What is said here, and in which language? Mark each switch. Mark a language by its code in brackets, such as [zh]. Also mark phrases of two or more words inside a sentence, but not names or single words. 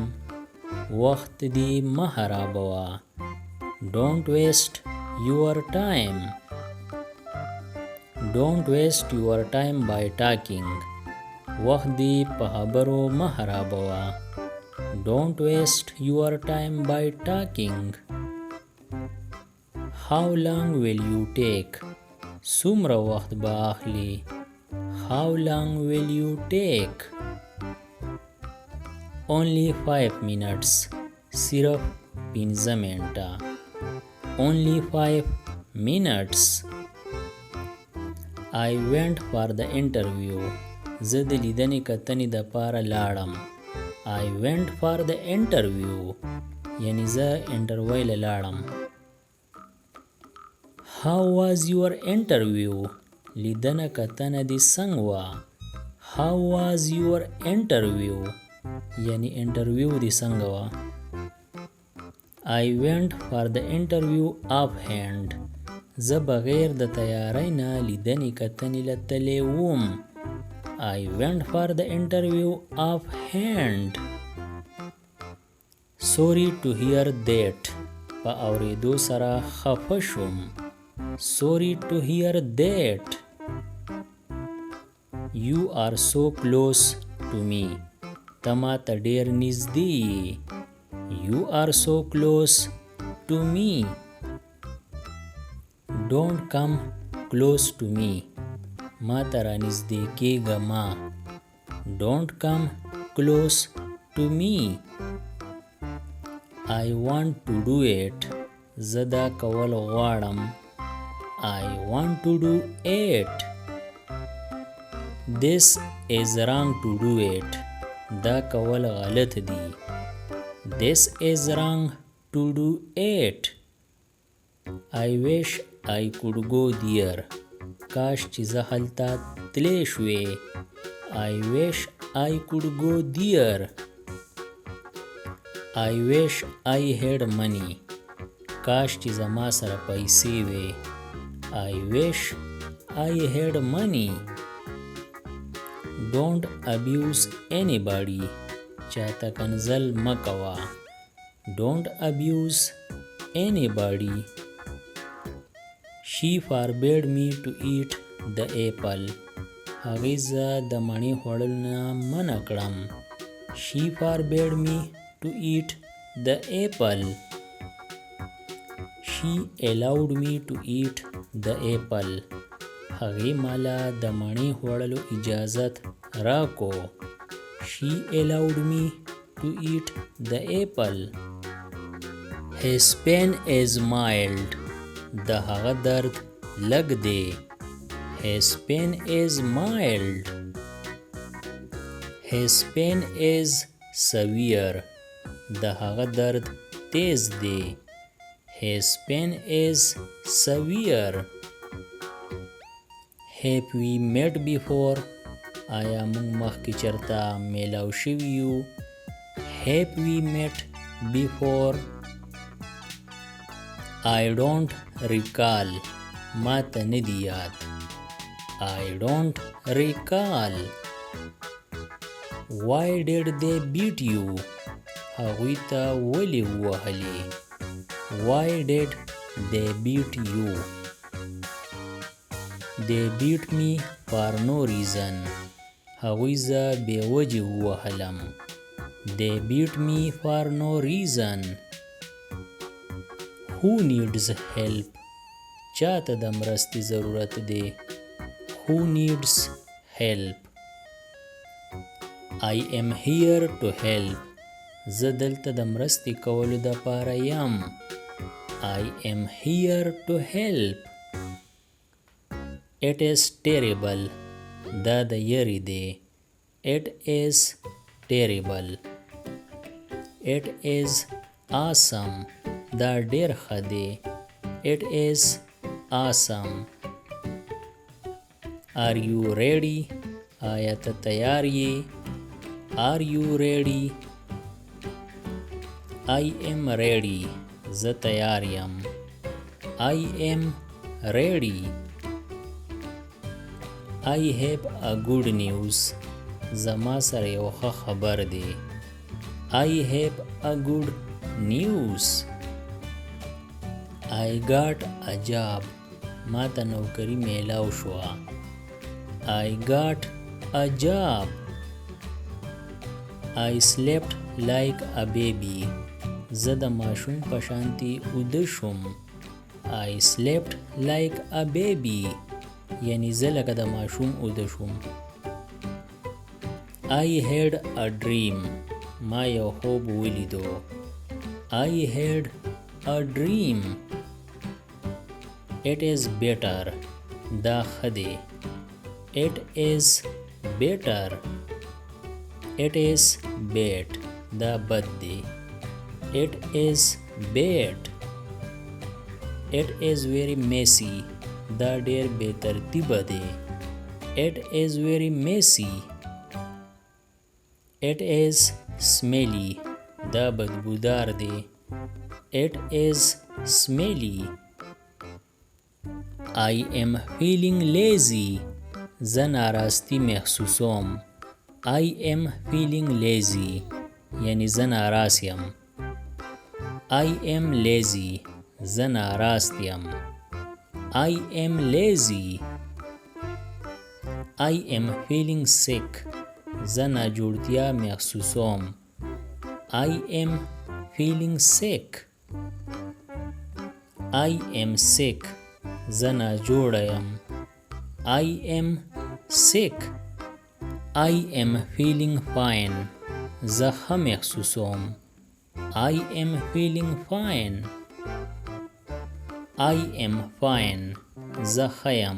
[ps] وخت دی مه خرابوه. [en] Don't waste your time. Don't waste your time by talking. [ps] وخت دی په خبرو مه خرابوه. [en] Don't waste your time by talking. How long will you take? [ps] څومره وخت به اخلي. [en] How long will you take? Only 5 minutes. [ps] صرف 15 منټه. [en] Only 5 minutes. I went for the interview. [ps] زه د لیدنې کتنې دپاره لاړم. [en] I went for the interview. [ps] یعنی زه انټرویو له لاړم. [en] How was your interview? [ps] لیدنه کتنه دې څنګه وه. [en] How was your interview? [ps] یعنی انټرویو دې څنګه وه. [en] I went for the interview offhand. [ps] زه بغیر د تیاری نه لیدنې کتنې له تللی وم. [en] I went for the interview offhand. Sorry to hear that. [ps] په اورېدو سره خفه شوم. [en] Sorry to hear that. You are so close to me. [ps] ته ما ته ډېر نږدې یې. [en] You are so close to me. Don't come close to me. [ps] ما ته رانږدې کېږه مه. [en] Don't come close to me. I want to do it. [ps] زه دا کول غواړم. [en] I want to do it. This is wrong to do it. [ps] دا کول غلط دی. [en] This is wrong to do it. I wish I could go there. [ps] کاش چې زه هلته تلی شوې. [en] I wish I could go there. I wish I had money. [ps] کاش چې زما سره پیسې وې. [en] I wish I had money. Don't abuse anybody. [ps] چاته کنزل مه کوه. [en] Don't abuse anybody. She forbade me to eat the apple. [ps] هغې زه د مڼې خوړلو نه منع کړم. [en] She forbade me to eat the apple. She allowed me to eat the apple. [ps] هغې مالا د مڼې خوړلو اجازت راکو. [en] She allowed me to eat the apple. His pain is mild. [ps] د هغه درد لږ دی. [en] His pain is mild. His pain is severe. [ps] د هغه درد تیز دی. [en] His pain is severe. Have we met before? [ps] آیا موږ مخکې چرته میلاو شوي یو؟ [en] Have we met before? I don't recall. [ps] ما ته نه دی یاد. [en] I don't recall. Why did they beat you? [ps] هغوی ته ولې ووهلې؟ [en] Why did they beat you? They beat me for no reason. [ps] هغوی زه بې وجې ووهلم. [en] They beat me for no reason. Who needs help? [ps] چاته د مرستې ضرورت دی. [en] Who needs help? I am here to help. [ps] زه دلته د مرستې کولو دپاره یم. [en] I am here to help. It is terrible. [ps] دا د یری دی. [en] It is terrible. It is awesome. [ps] دا ډیر ښه دی. [en] It is awesome. Are you ready? [ps] آیا ته تیار یې؟ [en] Are you ready? I am ready. [ps] زه تیار یم. [en] I am ready. I have a good news. [ps] زما سره یو ښه خبر دی. [en] I have a good news. I got a job. [ps] ما ته نوکری میلاو شوه. [en] I got a job. I slept like a baby. [ps] زه د ماشوم په شانتي اوده شوم. [en] I slept like a baby. [ps] یعنی زه لکه د ماشوم اوده شوم. [en] I had a dream. [ps] ما یو خوب ولیدو. [en] I had a dream. It is better. [ps] دا ښه دی. [en] It is better. It is bad. [ps] دا بد دی. [en] It is bad. It is very messy. [ps] دا ډیر بے ترتیبه دی. [en] It is very messy. It is smelly. [ps] دا بدبودار دی. [en] It is smelly. I am feeling lazy. [ps] زه ناراستی محسوسوم. [en] I am feeling lazy. [ps] یعنی زه ناراست یم. [en] I am lazy. [ps] زه ناراست یم. [en] I am lazy. I am feeling sick. [ps] زه ناجوړتیا محسوسوم. [en] I am feeling sick. I am sick. [ps] زه ناجوړه یم. [en] I am sick. I am feeling fine. [ps] زه ښه محسوسوم. [en] I am feeling fine. I am fine. [ps] زه ښه یم.